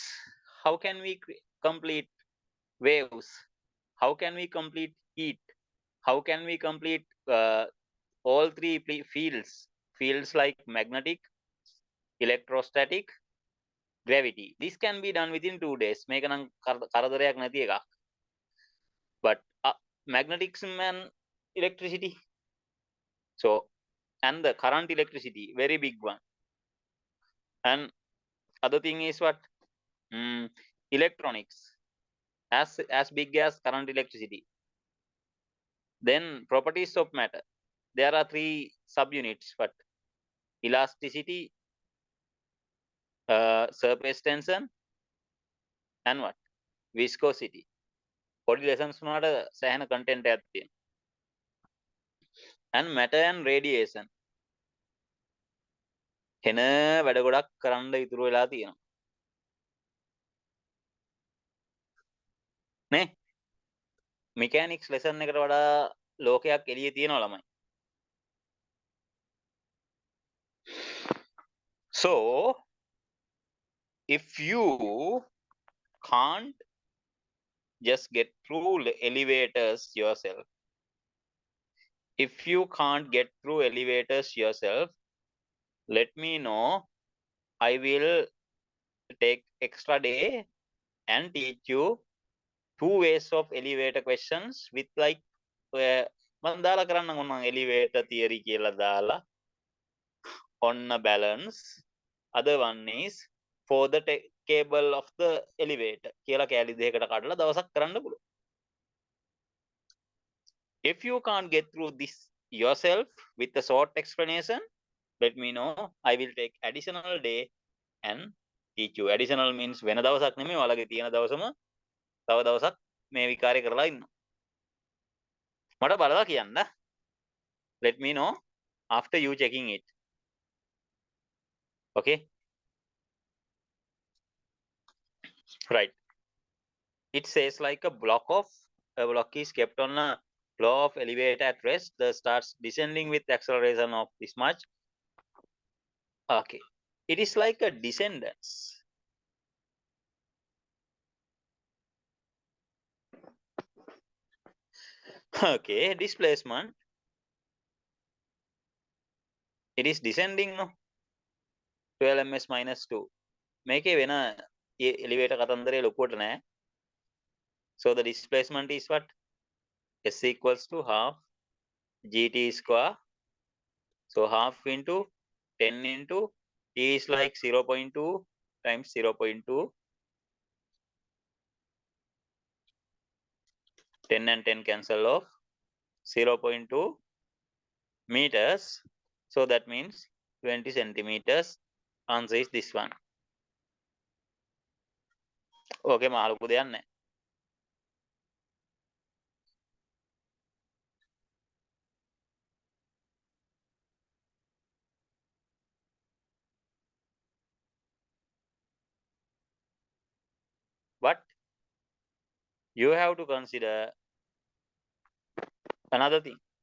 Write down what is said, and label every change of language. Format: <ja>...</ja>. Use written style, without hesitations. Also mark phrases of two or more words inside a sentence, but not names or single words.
<en>How can we complete waves? How can we complete heat? How can we complete all three fields like magnetic, electrostatic, gravity? This can be done within 2 days.</en> <si>මේක නම් කරදරයක් නැති එකක්.</si> <en>But magnetism and electricity, so and the current electricity, very big one. And other thing is what? Electronics, as big as current electricity. Then properties of matter, there are 3 subunits. But elasticity, surface tension, and what? Viscosity.</en> <si>පොඩි lessons වුණාට සෑහෙන content එකක් තියෙනවා.</si> <en>And matter and radiation.</en> <si>එන වැඩ ගොඩක් කරන්න ඉතුරු වෙලා තියෙනවා. නේ?</si> <en>mechanics lesson</en> <si>එකට වඩා ලෝකයක් එළියේ තියෙනවා ළමයි.</si> <en>So if you can't just get through elevators yourself, if you can't get through elevators yourself, let me know. I will take extra day and teach you 2 ways of elevator questions with like</en> <si>මම දාලා කරන්න ඕන</si> <en>elevator theory</en> <si>කියලා දාලා</si> <en>on a balance. Other one is for the cable of the elevator</en> <si>කියලා කැලි දෙකකට කඩලා දවසක් කරන්න පුළුවන්.</si> <en>If you can't get through this yourself with a short explanation, let me know. I will take additional day and teach you. Additional means</en> <si>වෙන දවසක් නෙමෙයි, ඔයාලගේ තියෙන දවසම තව දවසක් මේ විකාරය කරලා ඉන්න. මට බලලා කියන්න.</si> <en>Let me know after you checking it. Okay? Right. It says like a block is kept on a floor of elevator at rest. The starts descending with acceleration of this much. Okay. It is like a descendance. Okay, displacement. It is descending, no? 12 ms minus 2.</en> <si>මේකේ වෙන elevator කතන්දරේ ලොකුවට නෑ.</si> <en>So the displacement is what? S equals to half gt square. So half into 10 into t is like 0.2 times 0.2. 10 and 10 cancel off. 0.2 meters. So that means 20 centimeters. Answer is this one.</en> <si>Okay, මහලුකු දෙයක් නැහැ.</si> <en>But you have to consider another thing.</en>